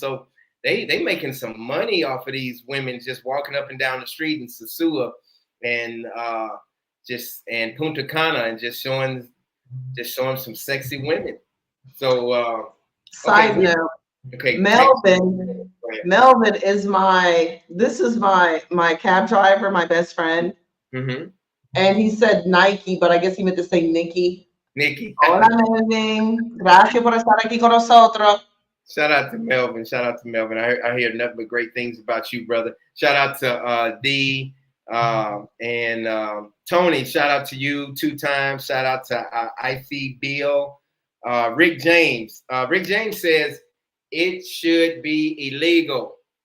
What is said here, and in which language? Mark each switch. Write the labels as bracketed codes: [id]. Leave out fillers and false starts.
[en] So they making some money off of these women just walking up and down the street in Sosua and and Punta Cana and just showing some sexy women. So Side okay, note, okay. Melvin is my cab driver, my best friend. Mm-hmm. And he said Nike, but I guess he meant to say Nikki. Nikki. [es] Hola, Melvin. Gracias por estar aquí con nosotros. [en] Shout out to Melvin. Shout out to Melvin. I hear nothing but great things about you, brother. Shout out to D and Tony. Shout out to you 2 times. Shout out to IC Bill. Rick James. Rick James says it should be illegal.